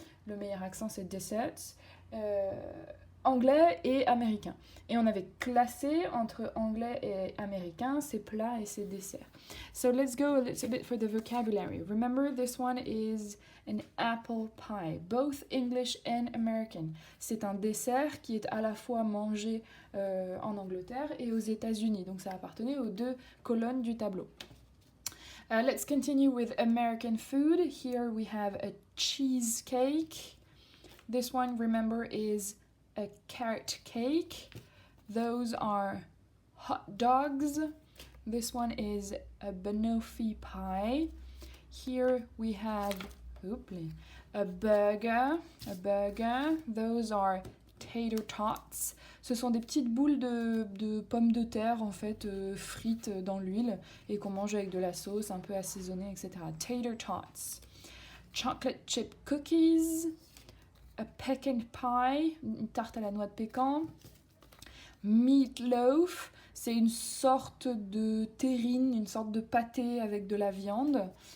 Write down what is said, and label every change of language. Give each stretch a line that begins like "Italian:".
French: Le meilleur accent, c'est desserts. Anglais et américain. Et on avait classé entre anglais et américain ces plats et ces desserts.
English: So let's go a little bit for the vocabulary. Remember, this one is an apple pie, both English and American.
French: C'est un dessert qui est à la fois mangé en Angleterre et aux États-Unis. Donc ça appartenait aux deux colonnes du tableau.
English: Let's continue with American food. Here we have a cheesecake. This one, remember, is a carrot cake. Those are hot dogs. This one is a banoffee pie. Here we have a burger. Those are tater tots.
French: Ce sont des petites boules de pommes de terre en fait frites dans l'huile et qu'on mange avec de la sauce un peu assaisonnée, etc.
English: Tater tots. Chocolate chip cookies. A pecan pie,
French: une tarte à la noix de pécan. Meatloaf, c'est une sorte de terrine, une sorte de pâté avec de la viande.